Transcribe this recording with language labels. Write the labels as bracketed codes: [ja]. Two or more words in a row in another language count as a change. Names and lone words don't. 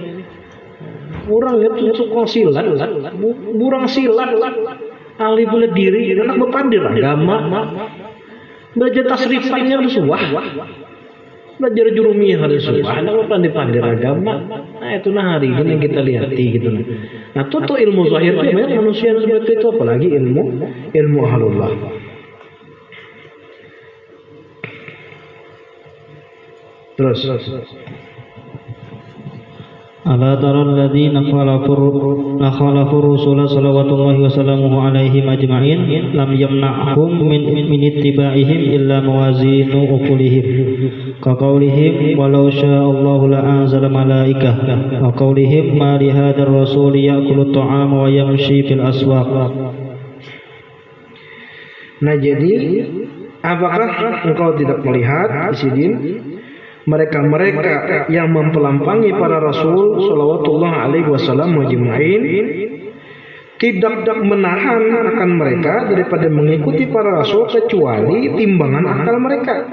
[bjn] Orang lihat tukang silat, burang silat, ahli bela diri, anak berpandir agama, belajar tasrifnya harus suah, belajar jurumiyah harus suah, anak berpandir agama. [id] Nah itu nah hari ini yang kita lihati gitu. Nah itu ilmu zahir itu banyak manusia yang seperti itu, apalagi ilmu ahlullah. Terus. [ar] ألا ترى الذين خالفوا الرسل صلى الله وسلم عليهم أجمعين لم يمنعهم من اتباعهم إلا موازين عقولهم كقولهم ولو شاء الله لأنزل ملائكة وقولهم ما لهذا الرسول يأكل الطعام ويمشي في الأسواق. [id] Nah jadi apakah engkau tidak melihat Isidin mereka yang mempelampangi para rasul [ar] صلى الله عليه وسلم مجمعين [id] tidak menahan akan mereka daripada mengikuti para rasul kecuali timbangan akal mereka.